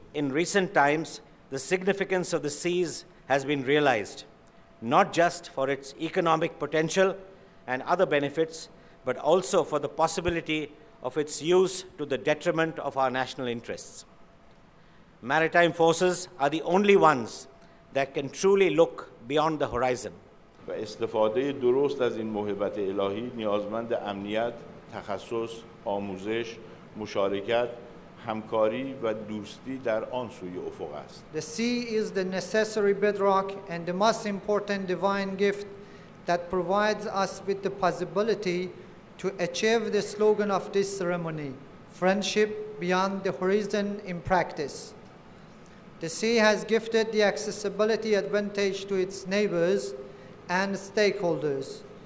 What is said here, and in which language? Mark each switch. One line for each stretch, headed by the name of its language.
English: In recent times, the significance of the seas has been realized, not just for its economic potential and other benefits, but also for the possibility of its use to the detriment of our national interests. Maritime forces are the only ones that can truly look beyond the horizon.
Persian: و استفاده درست از این موهبت الهی نیازمند امنیت، تخصص، آموزش، مشارکت، همکاری و دوستی در آن سوی افق است.
English: The sea is the necessary bedrock and the most important divine gift that provides us with the possibility to achieve the slogan of this ceremony, friendship beyond the horizon in practice. The sea has gifted the accessibility advantage to its neighbors and stakeholders.